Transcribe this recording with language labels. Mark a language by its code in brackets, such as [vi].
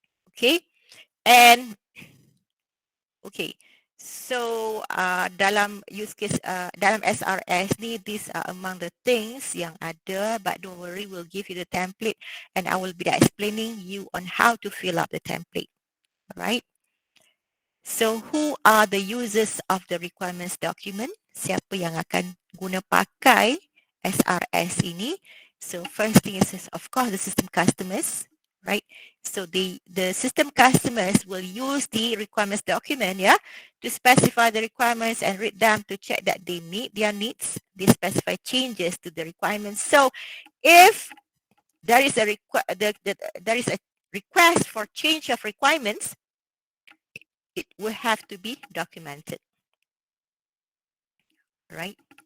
[en] Okay, and okay, so [ms] dalam use case dalam SRS ni, [en] these are among the things [ms] yang ada, [en] but don't worry, we'll give you the template and I will be explaining you on how to fill up the template. Alright. So who are the users of the requirements document? [ms] Siapa yang akan guna pakai SRS ini? [en] So first thing is of course the system customers, right? So the system customers will use the requirements document, to specify the requirements and read them to check that they meet their needs. They specify changes to the requirements. So if there is a there is a request for change of requirements, it will have to be documented, right?